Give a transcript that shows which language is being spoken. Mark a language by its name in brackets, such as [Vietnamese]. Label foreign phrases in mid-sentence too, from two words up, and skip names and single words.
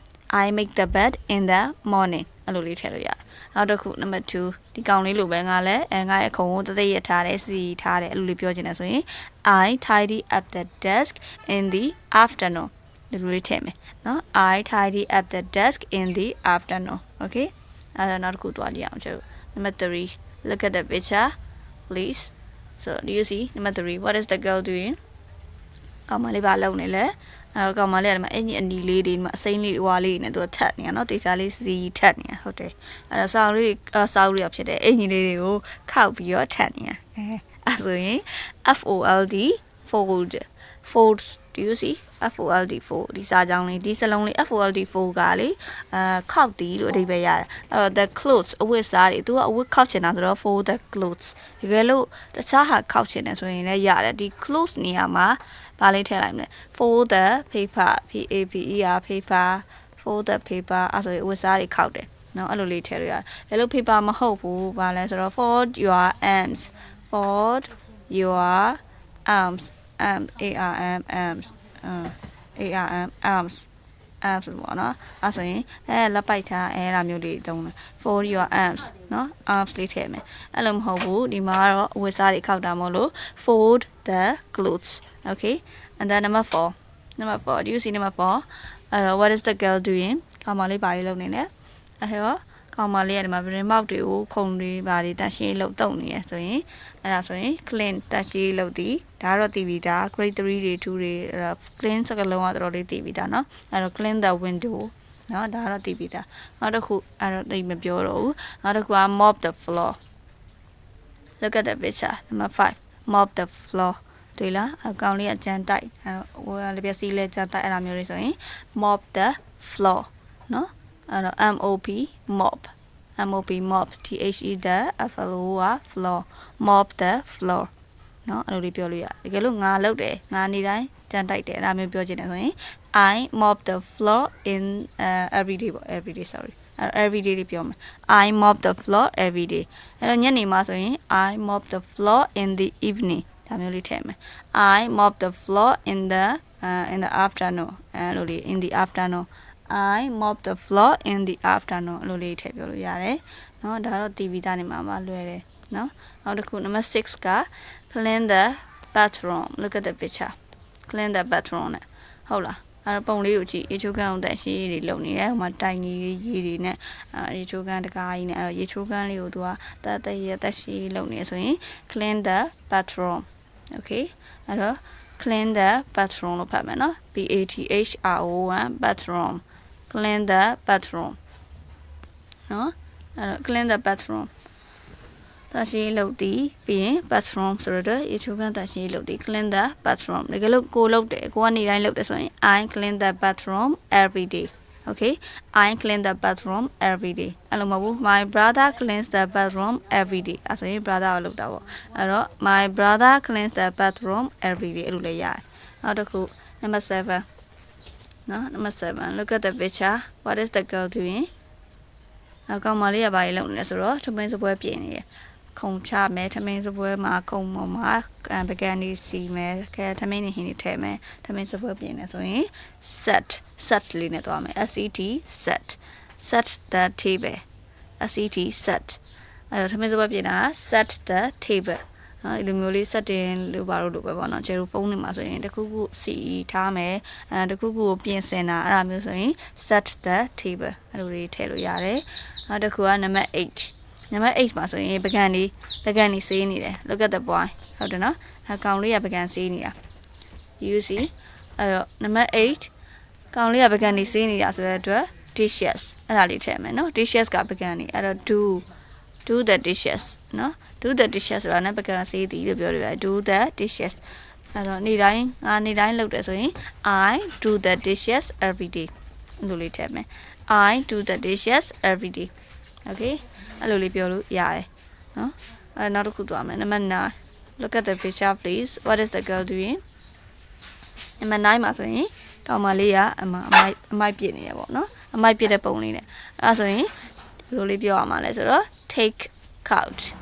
[Burmese] အဲ့လိုလေးထည့်လို့ရတယ်နောက်တစ်ခု number 2ဒီကောင်လေးလိုပဲငါလည်းငါရဲ့ခုံကိုတသက်ရထားတယ်စီထားတယ်အဲ့လိုလေးပြောချင်တယ်ဆိုရင် [English] I tidy up the desk in the afternoon [Burmese] ဒီလိုလေးထည့်မယ်နော် [English] I tidy up the desk in the afternoon okay [Burmese] အဲ့ဒါနောက်တစ်ခုတွားကြည့်အောင်ကျတို့ [English] number 3 look at the picture please so do you see number 3 what is the girl doing [Burmese] ကောင်မလေးဘာလုပ်နေလဲကောင်မလေးကဒီမှာအင်ကြီးအနီလေးတွေဒီမှာအစိမ်းလေးဝါလေးနဲ့သူထပ်နေရနော်တေချာလေးစီထပ်နေရဟုတ်တယ်အဲ့တော့စောင်းလေးဖြစ်တယ်အင်ကြီးလေးတွေကိုခောက်ပြီးတော့ထပ်နေရအဲ့ဆိုရင် [English] fold do you see fold [Burmese] ဒီစာကြောင်းလေးဒီစလုံးလေး fold ကလေခောက်တီးလို့အဓိပ္ပာယ်ရတယ်အဲ့တော့ [English] the clothes [Burmese] အဝတ်စားတွေသူကအဝတ်ခောက်ချင်တာဆိုတော့ [English] fold the clothes [Burmese] တကယ်လို့တခြားဟာခောက်ချင်တယ်ဆိုရင်လည်းရတယ်ဒီ clothes နေရာမှာဘာလေးထည့်လိုက်မလဲ [English] fold the paper paper fold the paper [Burmese] အဲ့ဆိုရင်အဝတ်စားတွေခောက်တယ်နော်အဲ့လိုလေးထည့်လို့ရတယ်အဲ့လို paper မဟုတ်ဘူးဘာလဲဆိုတော့ [English] fold your arms arms [Burmese] ပေါ့နော်အဲ့ဆိုရင်လက်ပိုက်ထားအဲ့ဒါမျိုးလေးတုံးတယ် [English] fold your arms [Burmese] နော် arms လေးထည့်မယ်အဲ့လိုမဟုတ်ဘူးဒီမှာကတော့အဝတ်စားတွေခောက်တာမဟုတ်လို့ [English] fold the clothes okay and then number 4 do you see number 4 what is the girl doing [Burmese] ကောင်မလေးဘာလေးလုပ်နေလဲအဲ့ တော့ကောင်မလေးကဒီမှာဗရင်မောက်တွေကိုဖုံတွေဘာတွေတန့်ရှင်းလုပ်တုံနေရဆိုရင်အဲ့ဒါဆိုရင် clean တန့်ရှင်းလုပ်သည်ဒါကတော့တည်ပြီးသား [English] grade 3 [Burmese] တွေ2တွေ clean စကားလုံးကတော်တော်လေးတည်ပြီးသားเนาะအဲ့တော့ [English] clean the window [Burmese] เนาะဒါကတော့တည်ပြီးသားနောက်တစ်ခုအဲ့တော့တိတ်မပြောတော့ဘူးနောက်တစ်ခုက [English] mop the floor look at the picture number 5 mop the floor [Burmese] တွေ့လားအကောင်လေးကကြမ်းတိုက်အဲ့တော့ဟိုကလည်းပြစီလဲကြမ်းတိုက်အဲ့ဒါမျိုးတွေဆိုရင် [English] mop the floor [Burmese] နော်အဲ့တော့ [English] mop mop mop the floor [Burmese] mop the floor နော်အဲ့လိုလေးပြောလို့ရတယ်တကယ်လို့ငါလုပ်တယ်ငါနေတိုင်းကြမ်းတိုက်တယ်အဲ့ဒါမျိုးပြောချင်တယ်ဆိုရင် [English] I mop the floor in every day ပေါ့ every day sorry every day [Burmese] လေး ပြောမယ် [English] I mop the floor every day [Burmese] အဲ့တော့ညနေမှာဆိုရင် [English] I mop the floor in the evening [Burmese] ဒါမျိုးလေးထည့်မယ် [English] I mop the floor in the afternoon [Burmese] အဲ့လိုလေး [English] in the afternoon I mop the floor in the afternoon [Burmese] အဲ့လိုလေးထည့်ပြောလို့ရတယ် [English] เนาะ [Burmese] ဒါတော့ [English] TV [Burmese] သားနေမှာပါလွယ်တယ်เนาะနောက်တစ်ခု [English] number 6 [Burmese] က [English] clean the bathroom look at the picture clean the bathroom [Burmese] နဲ့ဟုတ်လားအဲ့တော့ပုံလေးကိုကြည့်ရေချိုးခန်းအောင်တက်ရှိတွေလုံနေတယ်ဟိုမှာ တိုင်ကြီးရေတွေနဲ့ရေချိုးခန်းတကားကြီးနဲ့အဲ့တော့ရေချိုးခန်းလေးကိုသူကတက်ရှိလုံနေဆိုရင် [English] clean the bathroom okay [Burmese] အဲ့တော့ [English] clean the [Burmese] bathroom လို့ဖတ်မယ်နော် [English] bathroom bathroom clean the bathroom [Burmese] နော်အဲ့တော့ [English] clean the bathroom [Burmese] တရှိလုပ်တည်ပြီးရင် [English] bathroom [Burmese] ဆိုတော့ရေချိုးခန်းတရှိလုပ်တည် [English] clean the bathroom [Burmese] တကယ်လို့ကိုလုပ်တယ်ကိုကနေတိုင်းလုပ်တယ်ဆိုရင် [English] I clean the bathroom every day okay I clean the bathroom every day [Burmese] အဲ့လိုမဟုတ်ဘူး [English] my brother cleans the bathroom every day [Burmese] အဲ့ဆိုရင် [English] brother [Burmese] ကိုလုပ်တာပေါ့အဲ့တော့ [English] my brother cleans the bathroom every day [Burmese] အဲ့လိုလည်းရတယ်နောက်တစ်ခု [English] number [Burmese] 7နော် [English] number 7 look at the picture what is the girl doing [Burmese] အကောင်မလေးကဘာလုပ်နေလဲဆိုတော့ထမင်းစပွဲပြင်နေတယ်ခုံချမယ်ထမင်းစပွဲမှာခုံပေါ်မှာပကံလေးစီမယ်ခဲထမင်းနေဟင်းနေထည့်မယ်ထမင်းစပွဲပြင်နေဆိုရင် set လေးနဲ့သွားမယ် [English] set the table set [Burmese] အဲ့တော့ထမင်းစပွဲပြင်တာ [English] set the table [Burmese] အဲ့လိုမျိုးလေး set တင်လို့ပါလို့ပဲပေါ့နော်ကျဲတို့ဖုန်းတွေမှာဆိုရင်တခုခုစီထားမယ်တခုခုကိုပြင်ဆင်တာအဲ့ဒါမျိုးဆိုရင် [English] set the table [Burmese] အဲ့လိုလေးထည့်လို့ရတယ်နောက်တစ်ခုက [English] number 8 number 8 [Burmese] မှာဆိုရင်ပကံလေးစေးနေတယ် [English] look at the boy [Burmese] ဟုတ်တယ်နော်အကောင်လေးကပကံစေးနေတာ [English] you see [Burmese] အဲ့တော့ [English] number 8 [Burmese] ကောင်လေးကပကံလေးစေးနေတာဆိုတဲ့ အတွက် dishes အဲ့ဒါလေးထည့်မယ်နော် dishes ကပကံလေးအဲ့တော့ [English] do the dishes [Burmese] နော် [English] do the dishes [Burmese] ဆိုတာနဲ့ပကံစေးသည်လို့ပြော လို့ရတယ် [English] do the dishes [Burmese] အဲ့တော့နေတိုင်းလုပ်တယ်ဆိုရင် [English] I do the dishes every day [Burmese] လို့လေးထည့်မယ် [English] I do the dishes every day okay [Burmese] အဲ့လိုလေးပြောလို့ရတယ်နော်အဲ့နောက်တစ်ခုသွားမယ် [English] number 9 look at the picture please what is the girl doing number 9 [Burmese] မှာဆိုရင်ကောင်မလေးကအမိုက်ပြစ်နေရပေါ့နော်အမိုက်ပြစ်တဲ့ပုံလေးနဲ့အဲ့ဒါဆိုရင်ဘယ်လိုလေးပြောရမှာလဲဆိုတော့ [English] take out